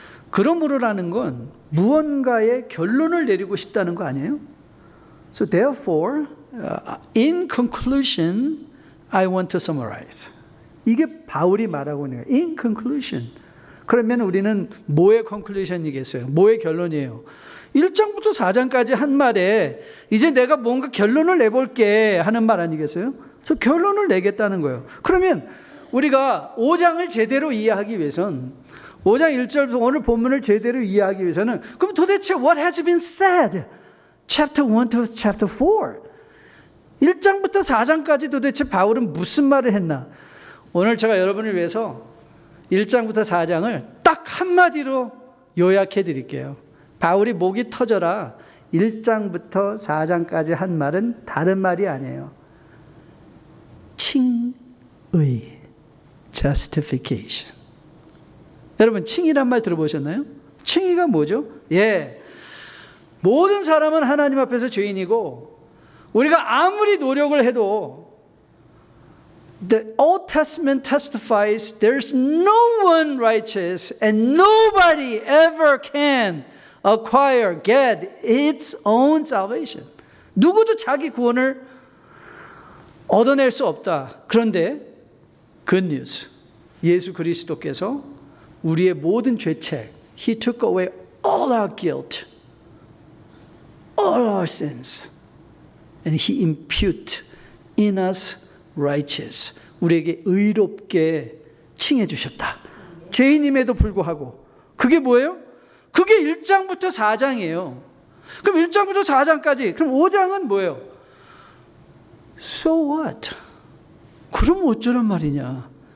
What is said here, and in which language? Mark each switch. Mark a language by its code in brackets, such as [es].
[ko] 그러므로라는 건 무언가의 결론을 내리고 싶다는 거 아니에요? [en] So therefore, in conclusion, I want to summarize. [ko] 이게 바울이 말하고 있는 거예요. [en] In conclusion. [ko] 그러면 우리는 뭐의 conclusion이겠어요? 뭐의 결론이에요? 1장부터 4장까지 한 말에 이제 내가 뭔가 결론을 내볼게 하는 말 아니겠어요? 그래서 결론을 내겠다는 거예요. 그러면 우리가 5장을 제대로 이해하기 위해선 5장 1절부터 오늘 본문을 제대로 이해하기 위해서는 그럼 도대체 [en] what has been said? Chapter 1 to chapter 4. [ko] 1장부터 4장까지 도대체 바울은 무슨 말을 했나? 오늘 제가 여러분을 위해서 1장부터 4장을 딱 한마디로 요약해 드릴게요. 바울이 목이 터져라 1장부터 4장까지 한 말은 다른 말이 아니에요. 칭의, justification. 여러분 칭의란 말 들어보셨나요? 칭의가 뭐죠? 모든 사람은 하나님 앞에서 죄인이고 우리가 아무리 노력을 해도 [en] The Old Testament testifies there's no one righteous and nobody ever can get its own salvation. [ko] 누구도 자기 구원을 얻어낼 수 없다. 그런데 [en] good news. [ko] 예수 그리스도께서 우리의 모든 죄책, [en] He took away all our guilt, all our sins, and He imputed in us righteous. [ko] 우리에게 의롭게 칭해 주셨다. 죄인임에도 불구하고. 그게 뭐예요? 그게 1장부터 4장이에요. 그럼 1장부터 4장까지. 그럼 5장은 뭐예요? [en] So what? [ko] 그럼 어쩌란 말이냐?